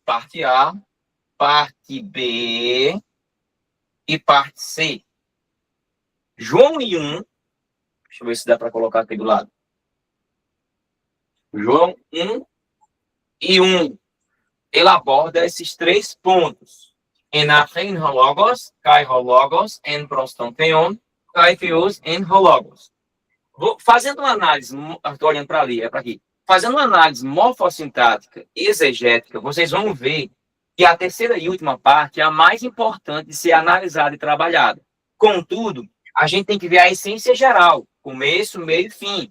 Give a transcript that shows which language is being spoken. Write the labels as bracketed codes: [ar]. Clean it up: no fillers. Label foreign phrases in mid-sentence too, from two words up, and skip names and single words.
[pt] Parte A, parte B e parte C. João 1. Deixa eu ver se dá para colocar aqui do lado. João 1. Ele aborda esses 3 pontos. [el] Ἐν ἀρχῇ ἦν ὁ λόγος, καὶ ὁ λόγος, ἦν πρὸς τὸν θεόν, καὶ θεὸς, ἦν ὁ λόγος. [pt] Fazendo uma análise, estou olhando para ali, é para aqui. Fazendo uma análise morfossintática e exegética, vocês vão ver que a terceira e última parte é a mais importante de ser analisada e trabalhada. Contudo, a gente tem que ver a essência geral, começo, meio e fim.